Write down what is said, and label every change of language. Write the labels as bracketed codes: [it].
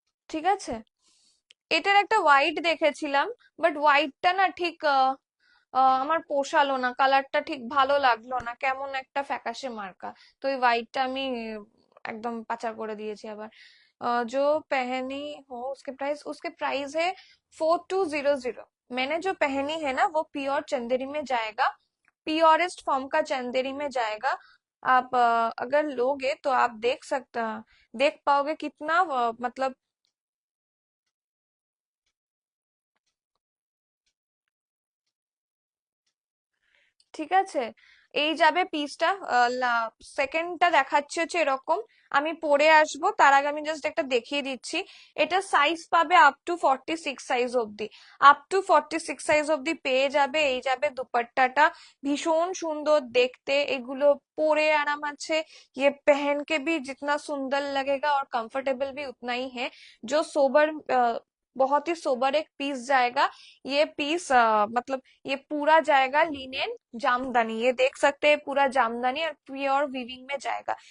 [bn] ঠিক আছে, এটার একটা হোয়াইট দেখেছিলাম, বাট হোয়াইটটা না ঠিক আমার পোষালো না, কালারটা ঠিক ভালো লাগলো না, কেমন একটা ফ্যাকাশে মার্কা। তো ওই হোয়াইটটা আমি একদম পাচার করে दिएছি আবার। [hi] जो पहनी हो उसके प्राइस है 4200। मैंने जो पहनी है ना वो प्योर चंदेरी में जाएगा, प्योरेस्ट फॉर्म का चंदेरी में जाएगा। आप अगर लोगे तो आप देख पाओगे कितना मतलब। [bn] ঠিক আছে, এই যাবে পিসটা। সেকেন্ডটা দেখাচ্ছে হচ্ছে এরকম। আমি পরে আসবো তার আগে আমি জাস্ট একটা দেখিয়ে দিচ্ছি। এটা সাইজ পাবে আপ টু 46 সাইজ অবধি, আপ টু 46 সাইজ অবধি পেয়ে যাবে। এই যাবে দুপাট্টাটা, ভীষণ সুন্দর দেখতে, এগুলো পরে आराम আছে। [hi] ये पहन के भी जितना सुंदर लगेगा और कंफर्टेबल भी उतना ही है। जो सोबर, बहुत ही सोबर एक पीस जाएगा। ये पीस मतलब ये पूरा जाएगा लिनेन जामदानी, ये देख सकते हैं पूरा जामदानी और प्योर वीविंग में जाएगा।